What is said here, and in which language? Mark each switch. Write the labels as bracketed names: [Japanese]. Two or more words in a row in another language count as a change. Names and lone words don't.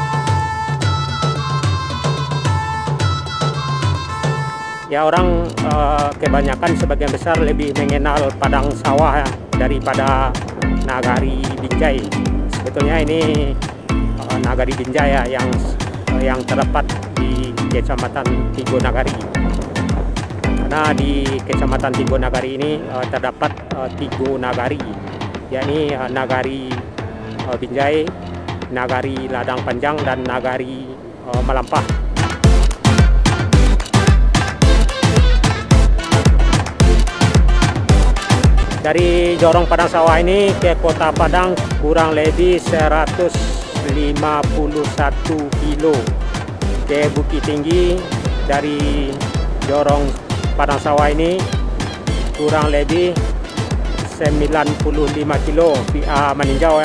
[Indonesian] Ya, orang kebanyakan sebagian besar lebih mengenal Padang Sawah ya, daripada Nagari Binjai. Sebetulnya ini Nagari Binjai ya, yang terdapat di Kecamatan Tigo Nagari. Karena di Kecamatan Tigo Nagari ini terdapat 3 nagari, yakni Nagari Binjai, Nagari Ladang Panjang, dan Nagari Malampah. Dari Jorong Padang Sawah ini ke Kota Padang kurang lebih 151 kilo. Ke Bukit Tinggi dari Jorong Padang Sawah ini kurang lebih 95 kilo via meninjau ya.